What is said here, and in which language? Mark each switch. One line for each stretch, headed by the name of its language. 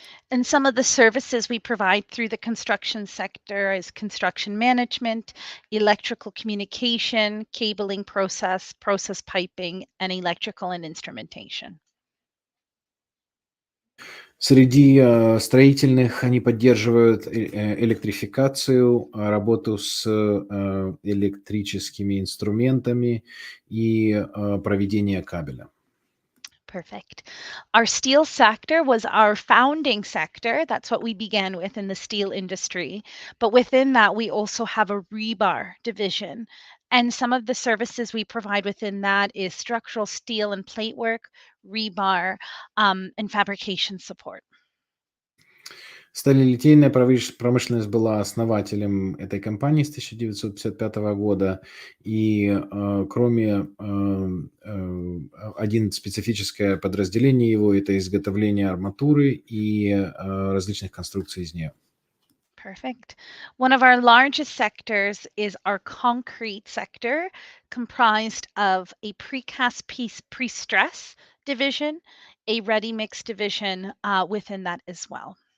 English: And some of the services we provide through the construction sector is construction management, electrical communication, cabling process piping, and electrical and instrumentation.
Russian: Среди строительных они поддерживают электрификацию, работу с электрическими инструментами и проведение кабеля.
English: Perfect. Our steel sector was our founding sector. That's what we began with in the steel industry. But within that, we also have a rebar division. And some of the services we provide within that is structural steel and plate work, rebar, and fabrication support.
Russian: Сталелитейная промышленность была основателем этой компании с 1955 года, и кроме один специфическое подразделение его – это изготовление арматуры и различных конструкций из нее.
English: Perfect. One of our largest sectors is our concrete sector, comprised of a precast piece pre-stress division, a ready mix division within that as well.